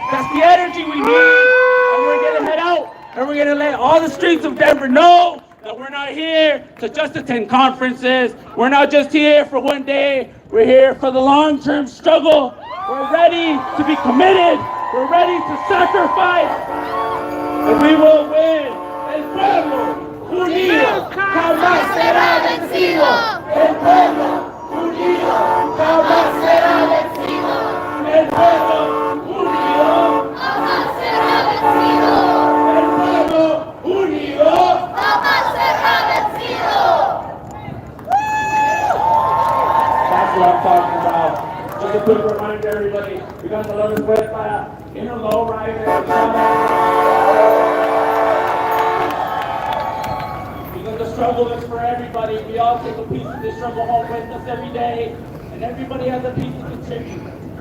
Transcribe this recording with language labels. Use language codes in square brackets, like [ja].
[en] That's the energy we need. And we're going to head out and we're going to let all the streets of Denver know that we're not here to just attend conferences. We're not just here for one day. We're here for the long-term struggle. We're ready to be committed. We're ready to sacrifice. And we will win. [es] El pueblo unido jamás será vencido. El pueblo unido jamás será vencido. El pueblo unido jamás será vencido. El pueblo unido jamás será vencido. [en] That's what I'm talking about. Just a quick reminder, everybody, we got the Lovers Puerta in a low rider. Because the struggle is for everybody. We all take a piece of this struggle home with us every day, and everybody has a piece to contribute.